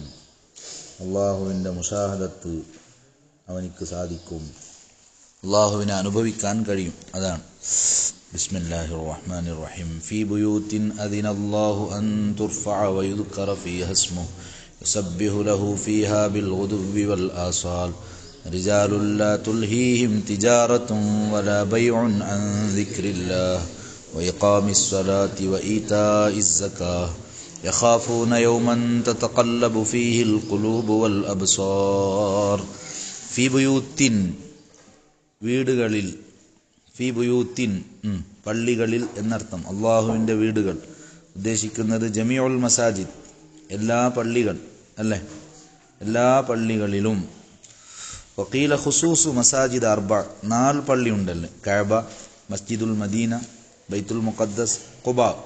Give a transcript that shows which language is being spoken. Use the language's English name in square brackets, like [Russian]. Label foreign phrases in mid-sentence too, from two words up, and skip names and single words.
[Malayalam] അള്ളാഹുവിൻ്റെ മുഷാഹദത്ത് അവനിക്ക് സാധിക്കും, അള്ളാഹുവിനെ അനുഭവിക്കാൻ കഴിയും. [Arabic] അതാണ് بسم الله الرحمن الرحيم. في بيوت أذن الله أن ترفع ويذكر فيها اسمه يسبح له فيها بالغدو والآصال رجال لا تلهيهم تجارة ولا بيع عن ذكر الله وإقام الصلاة وإيتاء الزكاة يخافون يوما تتقلب فيه القلوب والأبصار. في بيوت, [Malayalam] വീടുകളിൽ, [Arabic] في بيوت [Malayalam] പള്ളികളിൽ എന്നർത്ഥം. അള്ളാഹുവിൻ്റെ വീടുകൾ ഉദ്ദേശിക്കുന്നത് [Arabic] جميع المساجد, [Malayalam] എല്ലാ പള്ളികൾ അല്ലേ, എല്ലാ പള്ളികളിലും. [Arabic] وقيل خصوص مساجد أربع, [Malayalam] 4 പള്ളി ഉണ്ടല്ലേ, കഅബ, മസ്ജിദുൽ മദീന, ബൈത്തുൽ മുഖദ്ദസ്, ഖുബ.